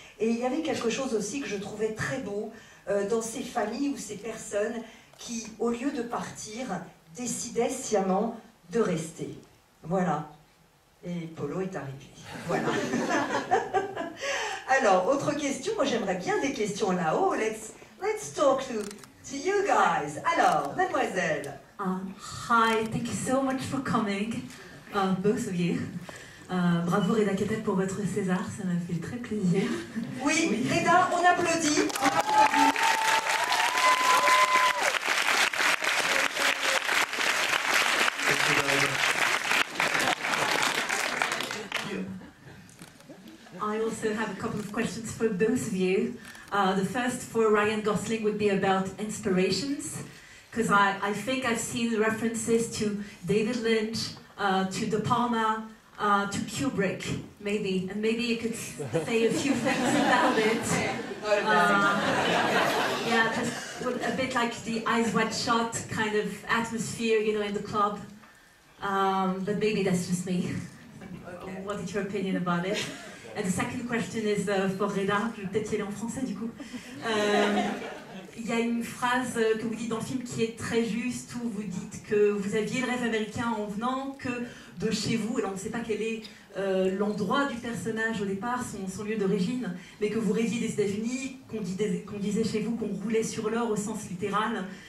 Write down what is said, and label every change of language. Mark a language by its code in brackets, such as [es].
[fr] Et il y avait quelque chose aussi que je trouvais très beau dans ces familles ou ces personnes qui, au lieu de partir, décidaient sciemment de rester. Voilà. Et Polo est arrivé. Voilà. Alors, autre question. Moi, j'aimerais bien des questions là-haut. [en] Let's talk to you guys. [fr] Alors, mademoiselle. [en] Hi, thank you so much for coming, both of you. [fr] Bravo Reda Kateb pour votre César, ça m'a fait très plaisir. Oui, Reda, on applaudit. [en] I also have a couple of questions for both of you. The first for Ryan Gosling would be about inspirations, because I think I've seen references to David Lynch, to De Palma, to Kubrick, maybe, and maybe you could say a few things about it. Yeah, just a bit like the Eyes Wide Shut kind of atmosphere, you know, in the club. But maybe that's just me. Okay. What is your opinion about it? And the second question is for Reda. [fr] Je vais peut-être y aller en français du coup. Il y a une phrase que vous dites dans le film qui est très juste, où vous dites que vous aviez le rêve américain en venant que de chez vous, alors on ne sait pas quel est l'endroit du personnage au départ, son lieu d'origine, mais que vous rêviez des États-Unis, qu'on disait chez vous qu'on roulait sur l'or au sens littéral.